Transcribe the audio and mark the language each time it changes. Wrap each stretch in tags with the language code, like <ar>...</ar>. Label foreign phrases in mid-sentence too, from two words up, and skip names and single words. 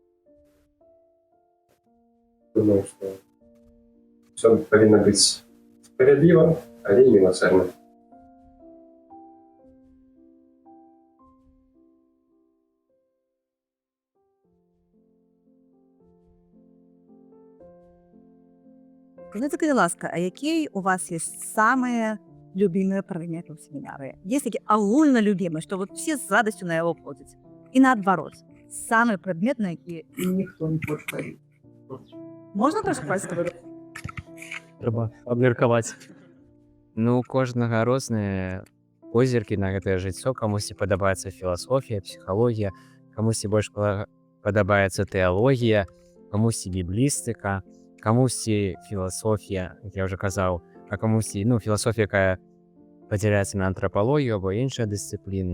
<be>Думаю, што ўсё павінна быць справядліва, але і міласэрна.</be> <ru>Скажите,</ru> <be>будь ласка,</be> <ru>а який у вас есть самые любимые предметы в семинаре? Есть такие огульно любимые, что вот все с радостью на его ходят? И наоборот, самый предмет, на який никто не хочет ходить. Можно тоже спросить?</ru> <be>Трэба абмеркаваць. Ну, у кожнага розныя позіркі на гэтае жыццё. Камусьці падабаецца філасофія, псіхалогія, камусьці больш падабаецца тэалогія, камусьці біблістыка, камусьці філасофія, як я ўжо казаў, а камусьці, ну, філасофія, якая падзяляецца на антрапалогію або іншыя дысцыпліны.</be>